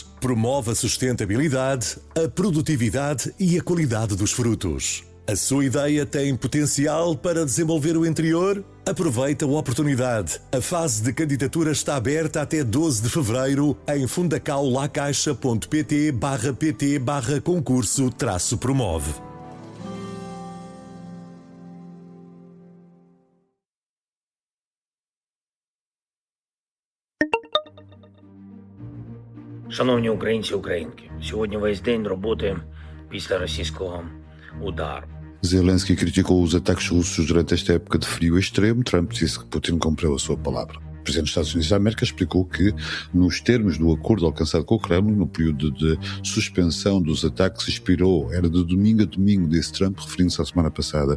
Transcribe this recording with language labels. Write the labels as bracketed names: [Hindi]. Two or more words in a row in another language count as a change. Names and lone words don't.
[Portuguese] Promove a sustentabilidade, a produtividade e a qualidade dos frutos. A sua ideia tem potencial para desenvolver o interior? Aproveita a oportunidade. A fase de candidatura está aberta até 12 de fevereiro em fundacaulacaixa.pt/concurso-promove. [Ukrainian] Шановні українці і українки, сьогодні весь день роботи після російського удару. [Portuguese] Zelensky criticou os ataques russos durante esta época de frio extremo. Trump disse que Putin cumpriu a sua palavra. O presidente dos Estados Unidos da América explicou que, nos termos do acordo alcançado com o Kremlin, no período de suspensão dos ataques expirou, era de domingo a domingo, disse Trump, referindo-se à semana passada.